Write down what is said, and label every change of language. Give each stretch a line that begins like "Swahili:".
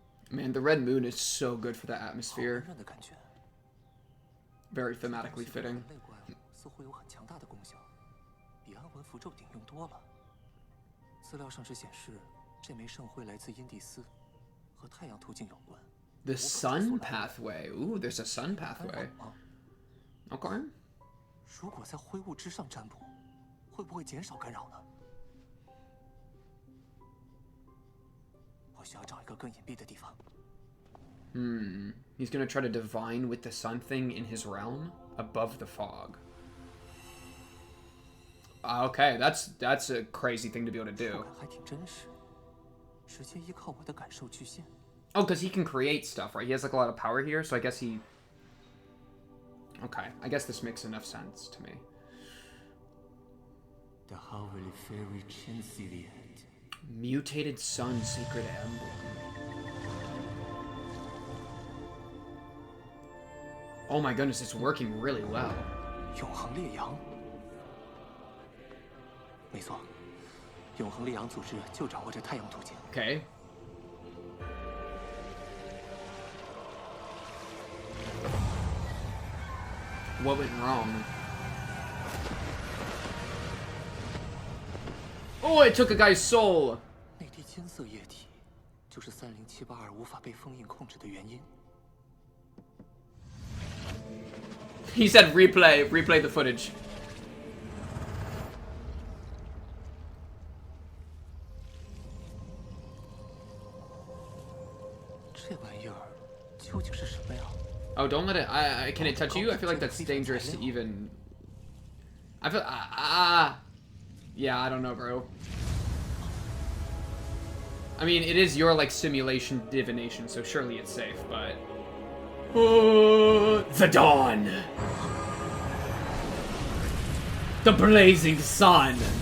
English: Man, the red moon is so good for the atmosphere. Very thematically fitting.
Chinese: 似乎有很强大的功效，比安魂符咒顶用多了。资料上是显示，这枚圣辉来自因蒂斯，和太阳途径有关。
English: The sun pathway. Ooh, there's a sun pathway. Okay.
Chinese: 如果在灰雾之上占卜，会不会减少干扰呢？我需要找一个更隐蔽的地方。
English: He's gonna try to divine with the sun thing in his realm above the fog. Okay, that's a crazy thing to be able to do.
Chinese: 还挺真实，直接依靠我的感受具现。
English: Oh, because he can create stuff, right? He has like a lot of power here, so I guess he. Okay, I guess this makes enough sense to me. The Howley Fairy Chanceliet. Mutated Sun Secret Emblem. Oh my goodness, it's working really well.
Chinese: 永恒烈阳。没错，永恒烈阳组织就掌握着太阳途径。
English: Okay. What went wrong? Oh, it took a guy's soul.
Chinese: 那滴金色液体，就是30782无法被封印控制的原因。
English: He said replay the footage.
Chinese: 这玩意儿究竟是什么呀？
English: Oh, don't let it. Can it touch you? I feel like that's dangerous to even. I feel. Yeah, I don't know, bro. I mean, it is your like simulation divination, so surely it's safe. But the dawn, the blazing sun.